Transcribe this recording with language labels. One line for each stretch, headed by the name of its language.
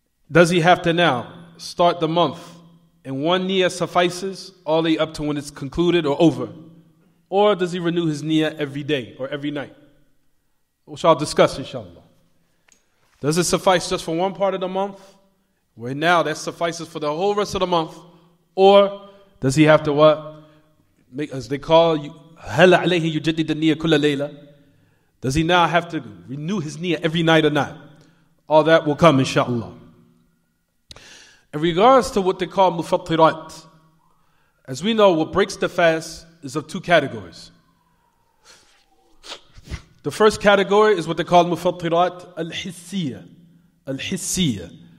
English: Does he have to now start the month and one niyyah suffices all the way up to when it's concluded or over? Or does he renew his niyyah every day or every night? Which I'll discuss inshallah. Does it suffice just for one part of the month, where now that suffices for the whole rest of the month? Or does he have to what? Make, as they call,
Arabic: هل عليه يجدد النية كل ليلة?
English: Does he now have to renew his niyyah every night or not? All that will come inshallah. In regards to what they call mufattirat, as we know, what breaks the fast is of two categories. The first category is what they call mufattirat al-hissiyya. Al-hissiyya.